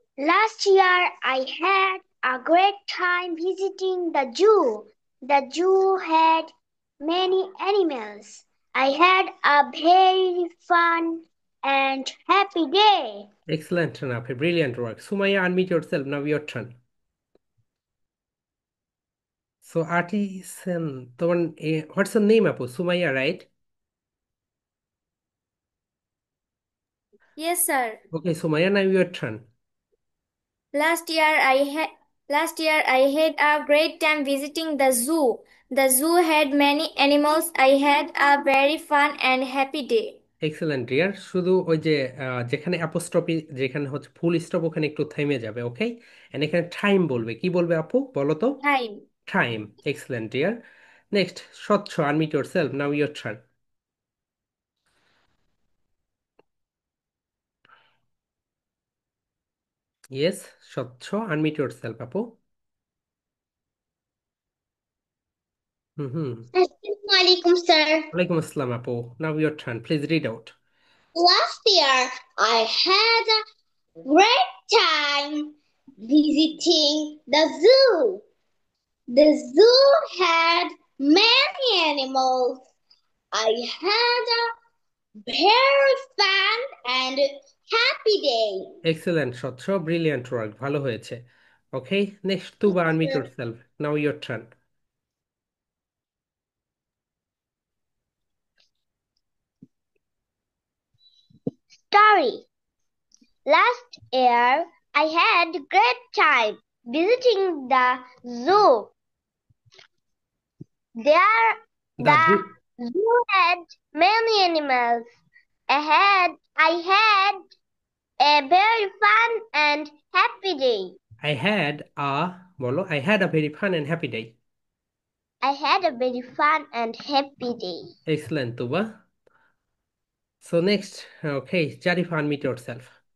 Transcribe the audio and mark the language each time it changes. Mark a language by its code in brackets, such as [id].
[en] Last year, I had a great time visiting the zoo. The zoo had many animals. I had a very fun and happy day. Excellent Nafi, brilliant work. Sumaiya, unmute yourself, now your turn. So আর্টিসেন, তোমার what's your name আপু? Sumaiya, right? Yes, sir. Okay Sumaiya, now your turn. Last year I had a great time visiting the zoo. The zoo had many animals. I had a very fun and happy day. Excellent dear, [bn] শুধু ওই যে যেখানে apostrophe, যেখানে হচ্ছে full stop, ওখানে একটু থেমে যাবে। ওকে, এন্ড এখানে টাইম বলবে, কি বলবে আপু বলো তো? [en] Time. Time. Excellent deer. Next, স্বচ্ছ, unmute yourself, now your turn. Yes, স্বচ্ছ, unmute yourself আপু। হুম হুম। [ar] Assalamualaikum, sir. ওয়ালাইকুম আসসালাম [en] আপু, নাও your turn, please read out. Last year, I had a great time visiting the zoo. The zoo had many animals. I had a very fun and happy day. Excellent স্বচ্ছ, brilliant work, [bn] ভালো হয়েছে। [en] Okay, next Tuba, unmute yourself, now your turn. Story. Last year, I had a great time visiting the zoo. There, the the zoo had many animals. I had a very fun and happy day. I had a, বলো, I had a very fun and happy day. I had a very fun and happy day. Excellent Tuba. So next, okay, Jarifa, unmute yourself.